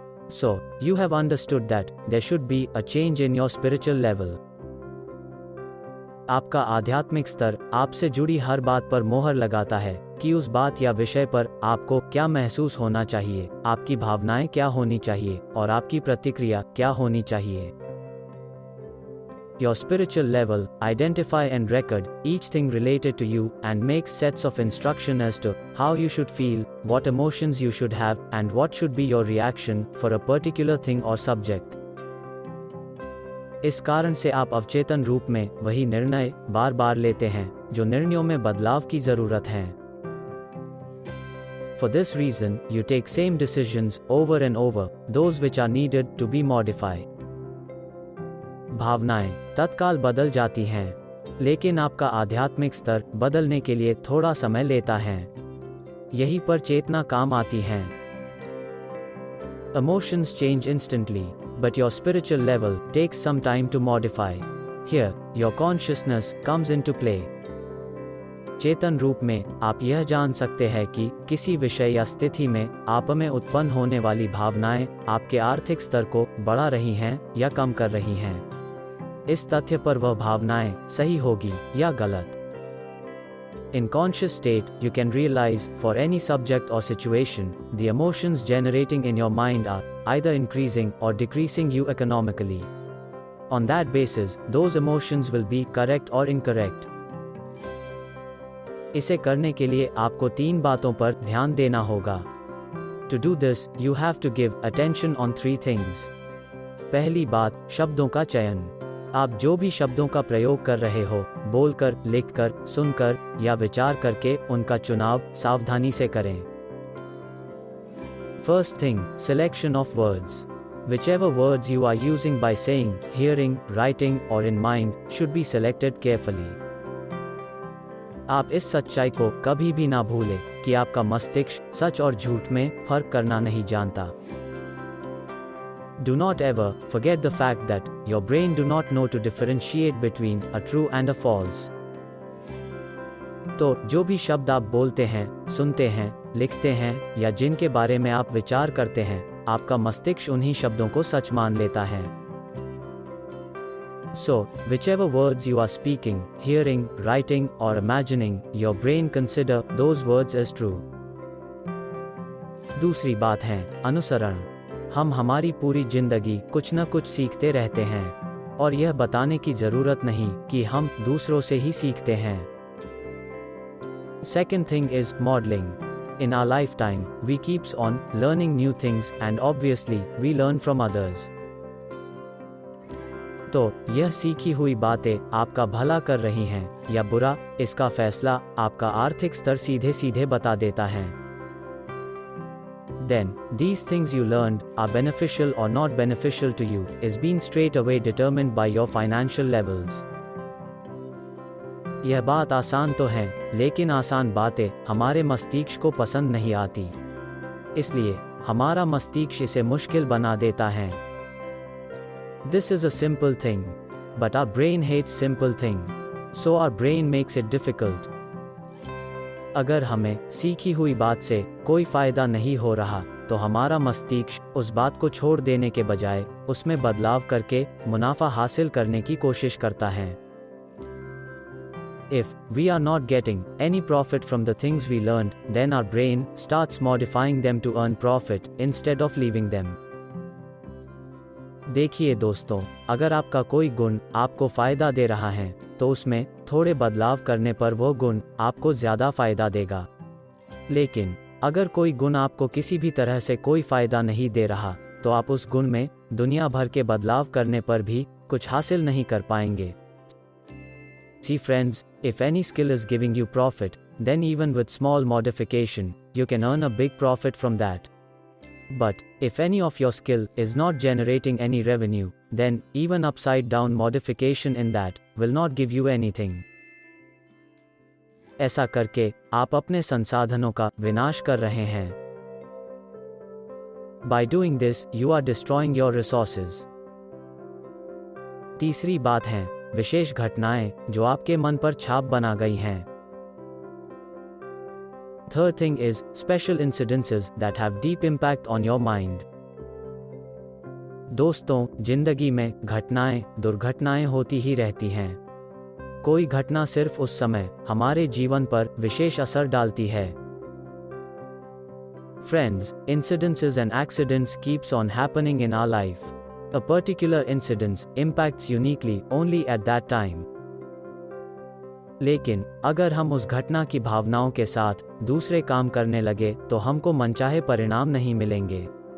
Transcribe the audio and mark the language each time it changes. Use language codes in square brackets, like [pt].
[en] So you have understood that there should be a change in your spiritual level. [hi] आपका आध्यात्मिक स्तर आपसे जुड़ी हर बात पर मोहर लगाता है कि उस बात या विषय पर आपको क्या महसूस होना चाहिए, आपकी भावनाएं क्या होनी चाहिए और आपकी प्रतिक्रिया क्या होनी चाहिए। [en] Your spiritual level identify and record each thing related to you and makes sets of instruction as to how you should feel, what emotions you should have, and what should be your reaction for a particular thing or subject. [hi] इस कारण से आप अवचेतन रूप में वही निर्णय बार बार लेते हैं जो निर्णयों में बदलाव की जरूरत है। [en] For this reason, you take same decisions over and over, those which are needed to be modified. [hi] भावनाएं तत्काल बदल जाती हैं, लेकिन आपका आध्यात्मिक स्तर बदलने के लिए थोड़ा समय लेता है। यही पर चेतना काम आती है। [en] Emotions change instantly, but your spiritual level takes some time to modify. Here, your consciousness comes into play. [hi] चेतन रूप में आप यह जान सकते हैं कि किसी विषय या स्थिति में आप में उत्पन्न होने वाली भावनाएं आपके आर्थिक स्तर को बढ़ा रही हैं या कम कर रही हैं। इस तथ्य पर वह भावनाएं सही होगी या गलत। [en] In conscious state, you can realize for any subject or situation, the emotions generating in your mind are either increasing or decreasing you economically. On that basis, those emotions will be correct or incorrect. [hi] इसे करने के लिए आपको 3 बातों पर ध्यान देना होगा। [en] To do this, you have to give attention on 3 things. [hi] पहली बात, शब्दों का चयन। आप जो भी शब्दों का प्रयोग कर रहे हो, बोलकर, लिखकर, सुनकर या विचार करके उनका चुनाव सावधानी से करें। [en] First thing, selection of words. Whichever words you are using by saying, hearing, writing or in mind should be selected carefully. [hi] आप इस सच्चाई को कभी भी ना भूलें कि आपका मस्तिष्क सच और झूठ में फर्क करना नहीं जानता। [en] Do not ever forget the fact that your brain do not know to differentiate between a true and a false. [hi] तो जो भी शब्द आप बोलते हैं, सुनते हैं, लिखते हैं या जिनके बारे में आप विचार करते हैं, आपका मस्तिष्क उन्हीं शब्दों को सच मान लेता है। [en] So, whichever words you are speaking, hearing, writing or imagining, your brain consider those words as true. [hi] दूसरी बात है अनुसरण। हम हमारी पूरी जिंदगी कुछ न कुछ सीखते रहते हैं और यह बताने की जरूरत नहीं कि हम दूसरों से ही सीखते हैं। [en] Second thing is modeling. In our lifetime, we keeps on learning new things and obviously we learn from others. [hi] तो यह सीखी हुई बातें आपका भला कर रही हैं या बुरा, इसका फैसला आपका आर्थिक स्तर सीधे सीधे बता देता है। [en] Then, these things you learned are beneficial or not beneficial to you is being straight away determined by your financial levels. [hi] यह बात आसान तो है, लेकिन आसान बातें हमारे मस्तिष्क को पसंद नहीं आती। इसलिए हमारा मस्तिष्क इसे मुश्किल बना देता है। [en] This is a simple thing, but our brain hates simple thing, so our brain makes it difficult. [hi] अगर हमें सीखी हुई बात से कोई फायदा नहीं हो रहा, तो हमारा मस्तिष्क उस बात को छोड़ देने के बजाय उसमें बदलाव करके मुनाफा हासिल करने की कोशिश करता है। [en] If we are not getting any profit from the things we learned, then our brain starts modifying them to earn profit instead of leaving them. [hi] देखिए दोस्तों, अगर आपका कोई गुण आपको फायदा दे रहा है, तो उसमें थोड़े बदलाव करने पर वो गुण आपको ज्यादा फायदा देगा। लेकिन अगर कोई गुण आपको किसी भी तरह से कोई फायदा नहीं दे रहा, तो आप उस गुण में दुनिया भर के बदलाव करने पर भी कुछ हासिल नहीं कर पाएंगे। [en] See friends, if any skill is giving you profit, then even with small modification, you can earn a big profit from that. But, if any of your skill is not generating any revenue, then even upside down modification in that will not give you anything. [hi] ऐसा करके आप अपने संसाधनों का विनाश कर रहे हैं। [en] By doing this, you are destroying your resources. [hi] तीसरी बात है विशेष घटनाएं जो आपके मन पर छाप बना गई हैं। [en] Third thing is special incidences that have deep impact on your mind. [hi] दोस्तों, जिंदगी में घटनाएं, दुर्घटनाएं होती ही रहती हैं। कोई घटना सिर्फ उस समय हमारे जीवन पर विशेष असर डालती है। [en] Friends, incidences and accidents keeps on happening in our life. A particular incident impacts uniquely only at that time. [hi] लेकिन अगर हम उस घटना की भावनाओं के साथ दूसरे काम करने लगे तो हमको मनचाहे परिणाम नहीं मिलेंगे।